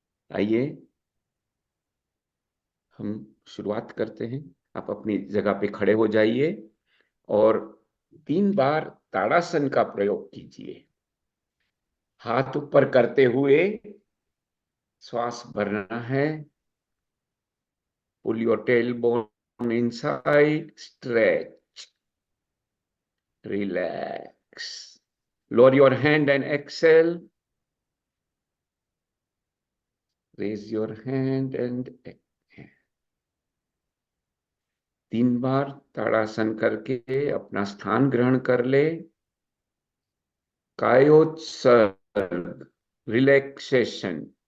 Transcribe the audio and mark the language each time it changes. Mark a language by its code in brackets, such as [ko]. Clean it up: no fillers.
[hi] आइए हम शुरुआत करते हैं। आप अपनी जगह पे खड़े हो जाइए और 3 बार ताड़ासन का प्रयोग कीजिए। हाथ ऊपर करते हुए श्वास भरना है। [en] Pull your tailbone inside, stretch, relax, lower your hand and exhale, raise your hand and exhale। [hi] 3 बार ताड़ासन करके अपना स्थान ग्रहण कर ले। कायोत्सर्ग, relaxation।